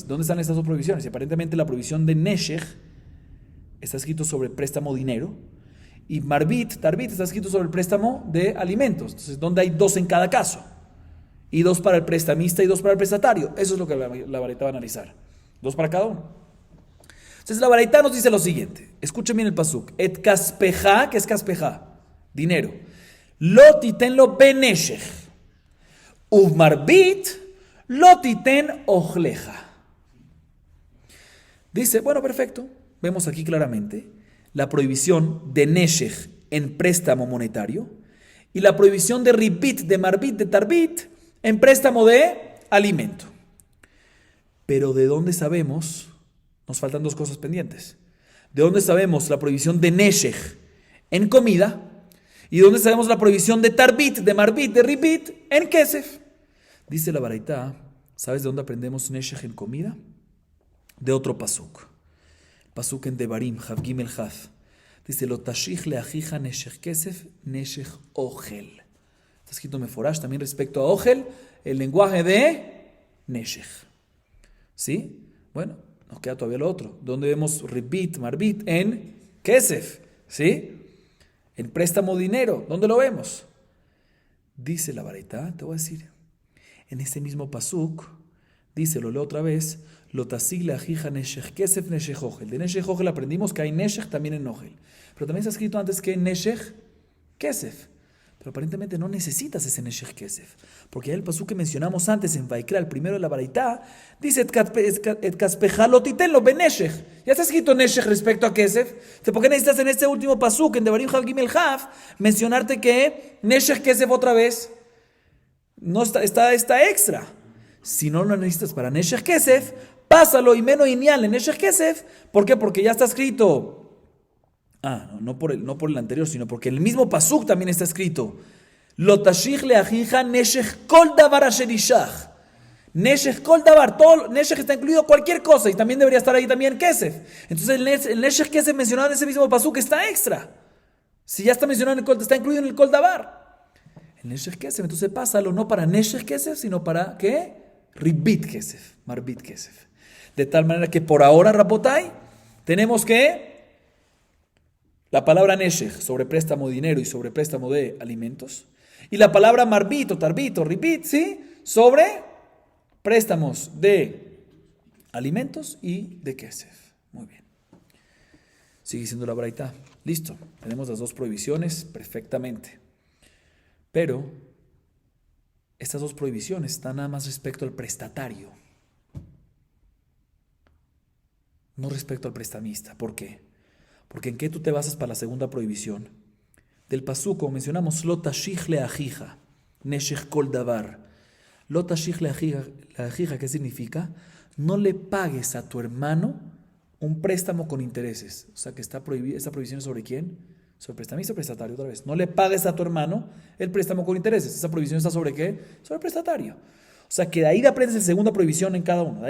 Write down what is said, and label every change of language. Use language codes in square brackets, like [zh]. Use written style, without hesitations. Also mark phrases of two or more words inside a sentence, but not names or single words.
[es] ¿Dónde están estas dos prohibiciones? Y aparentemente la prohibición de neshech está escrito sobre préstamo dinero y [he] מרבית תרבית [es] está escrito sobre el préstamo de alimentos. Entonces, ¿dónde hay dos en cada caso? Y dos para el prestamista y dos para el prestatario. Eso es lo que la baraita va a analizar. Dos para cada uno. Entonces la baraita nos dice lo siguiente. Escuchen bien el pasuk. [he] את כספך, [es] ¿qué es kaspeja? Dinero. [he] לא תתן לו בנשך. ובמרבית לא תתן אכלך. [es] Dice, bueno, perfecto. Vemos aquí claramente la prohibición de neshech en préstamo monetario y la prohibición de ribit, de marbit, de tarbit en préstamo de alimento. Pero ¿de dónde sabemos? Nos faltan dos cosas pendientes. ¿De dónde sabemos la prohibición de neshech en comida? ¿Y de dónde sabemos la prohibición de tarbit, de marbit, de ribit en kesef? Dice la baraita, ¿sabes de dónde aprendemos neshech en comida? De otro pasuk. Pasuk en Devarim, Hav Gimel Haf. Dice, [he] לא תשיך לאחיך נשך כסף נשך אכל. [es] Está escrito meforash también respecto a ogel, el lenguaje de neshech. ¿Sí? Bueno, nos queda todavía lo otro. ¿Dónde vemos [he] רבית מרבית? [es] En kesef. ¿Sí? En préstamo dinero. ¿Dónde lo vemos? Dice la baraita, te voy a decir. En este mismo pasuk, dice, lo leo otra vez, [he] לא תשיך לאחיך נשך כסף נשך אכל. [es] De [he] נשך אכל [es] aprendimos que hay neshech también en ogel. Pero también está escrito antes que [he] נשך כסף. [es] Pero aparentemente no necesitas ese [he] נשך כסף. [es] Porque ya el pasuk que mencionamos antes en Vaikra, el primero de la baraita, dice [he] את כספך לא תתן לו בנשך. [es] Ya está escrito [he] neshech respecto [es] a kesef. ¿Por qué necesitas en este último pasuk, en Devarim Hav Gimel Haf, mencionarte que [he] נשך כסף [es] otra vez? No está extra. Si no lo necesitas para [he] נשך כסף, [es] pásalo y menos inial en [he] נשך כסף. [es] ¿Por qué? Porque ya está escrito. No por el anterior, sino porque en el mismo pasuk también está escrito. [he] לא תשיך לאחיך נשך כל דבר אשר ישך. נשך כל דבר. [es] Todo neshech está incluido cualquier cosa y también debería estar ahí también kesef. Entonces el [he] נשך כסף [es] mencionado en ese mismo pasuk está extra. Si ya está mencionado en el kol, está incluido en el [he] כל דבר. [es] El [he] נשך כסף, [es] entonces pásalo no para [he] נשך כסף, [es] sino para ¿qué? [he] רבית כסף מרבית כסף. [es] De tal manera que por ahora, Rabotai, tenemos que la palabra neshech sobre préstamo de dinero y sobre préstamo de alimentos. Y la palabra marbit o tarbit o ribit, ¿sí? Sobre préstamos de alimentos y de kesef. Muy bien. Sigue siendo la baraita. Listo. Tenemos las dos prohibiciones perfectamente. Pero estas dos prohibiciones están nada más respecto al prestatario. No respecto al prestamista. ¿Por qué? Porque ¿en qué tú te basas para la segunda prohibición? Del pasuk, como mencionamos, [he] לא תשיך לאחיך נשך כל דבר. לא תשיך לאחיך, [es] ¿qué significa? No le pagues a tu hermano un préstamo con intereses. O sea que está prohibida. ¿Esta prohibición es sobre quién? Sobre prestamista o prestatario otra vez. No le pagues a tu hermano el préstamo con intereses. ¿Esa prohibición está sobre qué? Sobre prestatario. O sea que de ahí aprendes la segunda prohibición en cada uno.